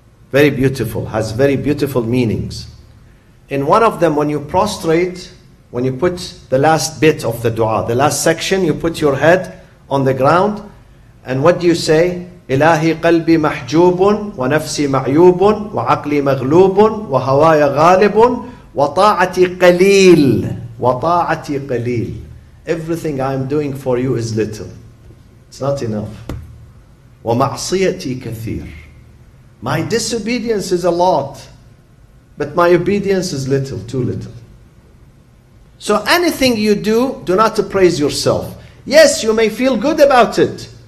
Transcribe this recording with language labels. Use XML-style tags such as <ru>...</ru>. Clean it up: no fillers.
<en>Very beautiful, has very beautiful meanings. In one of them, when you prostrate, when you put the last bit of the dua, the last section, you put your head on the ground, and what do you say?</en> <ar>إلهي قلبي محجوب ونفسي معيوب وعقلي مغلوب وهواي غالب وطاعتي قليل وطاعتي قليل.</ar> <en>Everything I am doing for you is little. It's not enough.</en> <ar>ومعصيتي كثير.</ar> <en>My disobedience is a lot, but my obedience is little, too little. So anything you do not praise yourself. Yes, you may feel good about it.</en>